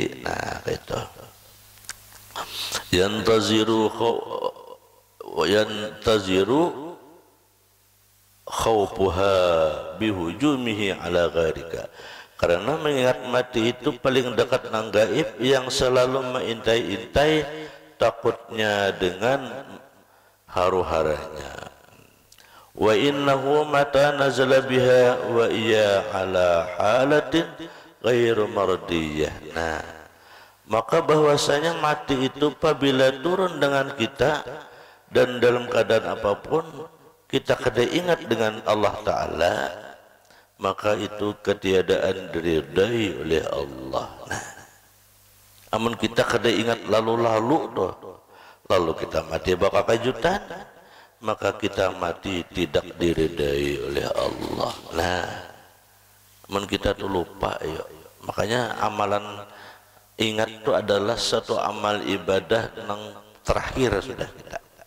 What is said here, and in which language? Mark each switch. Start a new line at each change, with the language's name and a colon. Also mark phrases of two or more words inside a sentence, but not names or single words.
Banjar: Nah, itu
Arabic: ينتظر خوفها بهجومه على غرتك,
Banjar: karena mengingat mati itu paling dekat nang gaib yang selalu mengintai-intai takutnya dengan haru-haranya.
Arabic: وإنه متى نزل بها وهي على حالة غير مرضية.
Banjar: Nah, maka bahwasanya mati itu apabila turun dengan kita dan dalam keadaan apapun kita kada ingat dengan Allah Ta'ala, maka itu ketiadaan diridai oleh Allah. Nah, amun kita kada ingat lalu-lalu tuh, lalu kita mati bakal kejutan, maka kita mati tidak diridai oleh Allah. Nah, amun kita tuh lupa ya. Makanya amalan ingat itu adalah satu amal ibadah yang terakhir sudah kita.